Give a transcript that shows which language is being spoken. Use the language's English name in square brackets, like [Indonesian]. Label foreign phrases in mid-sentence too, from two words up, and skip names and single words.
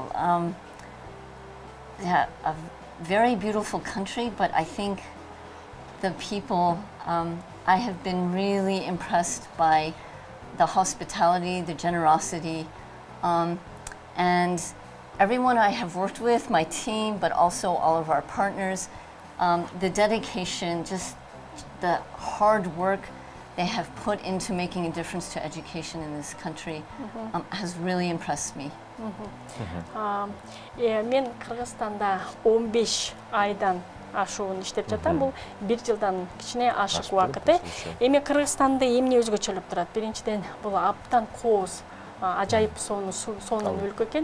[English] Yeah, a very beautiful country, but I think the people, I have been really impressed by the hospitality, the generosity, and everyone I have worked with, my team, but also all of our partners, the dedication, just the hard work they have put into making a difference to education in this country has really impressed me. [Kyrgyz] Мен Кыргызстанда 15 айдан ашуун иштеп жатам. Бул 1 жылдан кичине ашык убакыт. Эми Кыргызстанды эмне өзгөчөлүп турат? Биринчиден, бул абдан кооз, ажайып сонун өлкө экен.